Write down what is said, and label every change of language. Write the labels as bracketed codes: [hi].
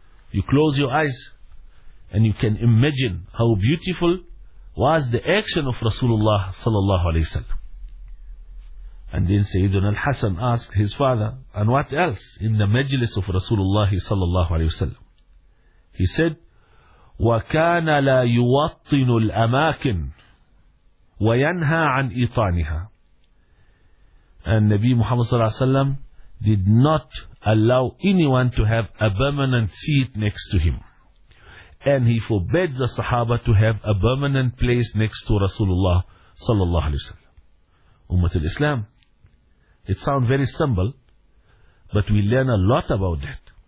[en] You close your eyes and you can imagine how beautiful was the action of Rasulullah sallallahu alayhi wa sallam. And then Sayyidina al-Hasan asked his father, and what else in the majlis of Rasulullah sallallahu alayhi wa sallam? [ar] He said, وَكَانَ لَا يُوَطِّنُ الْأَمَاكِنُ وَيَنْهَى عَنْ إِطَانِهَا. [en] And Nabi Muhammad sallallahu alayhi wa sallam did not allow anyone to have a permanent seat next to him. And he forbade the Sahaba to have a permanent place next to Rasulullah sallallahu alayhi wa sallam. Ummatul Islam, it sounds very simple, but we learn a lot about that.